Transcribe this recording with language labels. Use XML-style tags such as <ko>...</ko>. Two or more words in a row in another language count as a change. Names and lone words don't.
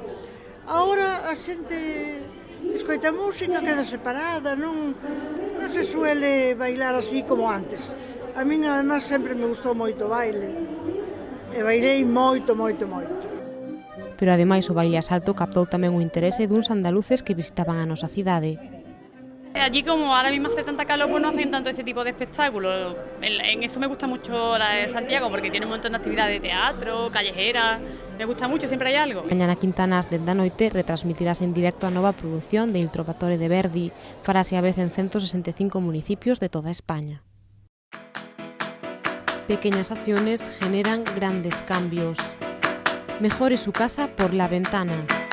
<gl>Agora a xente escoita música, queda separada, non se suele bailar así como antes. A min, además, sempre me gustou moito o baile, e bailei moito, moito, moito. Pero, ademais, o baile a salto captou tamén o interese duns andaluces que visitaban a nosa cidade.</gl> <es>Allí, como ahora mismo hace tanta calor, pues no hacen tanto ese tipo de espectáculos. En eso me gusta mucho la de Santiago, porque tiene un montón de actividades de teatro, callejeras. Me gusta mucho, siempre hay algo.</es> <gl>Mañana Quintanas dende a noite retransmitirás en directo a nova produción de Il Trovatore de Verdi. Farase a vez en 165 municipios de toda España.</gl> <es>Pequeñas acciones generan grandes cambios. Mejore su casa por la ventana.</es>